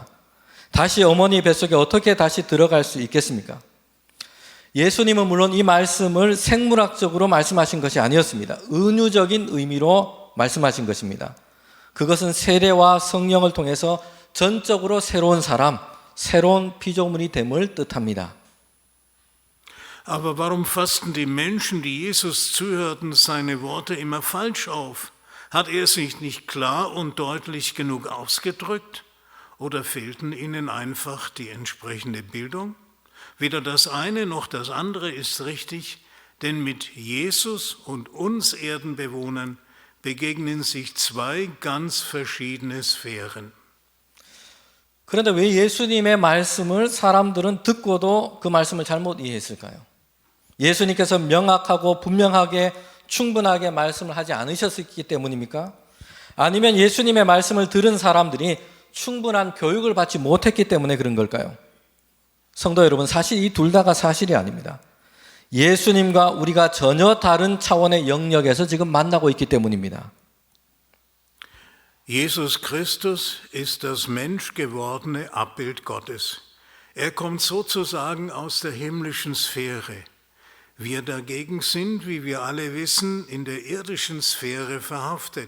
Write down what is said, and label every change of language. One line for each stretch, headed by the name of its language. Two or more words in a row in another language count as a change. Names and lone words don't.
Korean: 다시 어머니 뱃속에 어떻게 다시 들어갈 수 있겠습니까? 예수님은 물론 이 말씀을 생물학적으로 말씀하신 것이 아니었습니다. 은유적인 의미로 말씀하신 것입니다. 그것은 세례와 성령을 통해서 전적으로 새로운 사람, 새로운 피조물이 됨을 뜻합니다.
German: Aber warum fassten die Menschen, die Jesus zuhörten, seine Worte immer falsch auf? Hat er sich nicht klar und deutlich genug ausgedrückt? Oder fehlten ihnen einfach die entsprechende Bildung? Weder das eine noch das andere ist richtig, denn mit Jesus und uns Erdenbewohnern begegnen sich zwei ganz verschiedene Sphären.
Korean: 그런데 왜 예수님의 말씀을 사람들은 듣고도 그 말씀을 잘못 이해했을까요? 예수님께서 명확하고 분명하게 충분하게 말씀을 하지 않으셨기 때문입니까? 아니면 예수님의 말씀을 들은 사람들이 충분한 교육을 받지 못했기 때문에 그런 걸까요? 성도 여러분, 사실 이 둘 다가 사실이 아닙니다. 예수님과 우리가 전혀 다른 차원의 영역에서 지금 만나고 있기 때문입니다.
German: Jesus Christus ist das menschgewordene Abbild Gottes. Er kommt sozusagen aus der himmlischen Sphäre. Wir dagegen sind, wie wir alle wissen, in der irdischen Sphäre verhaftet.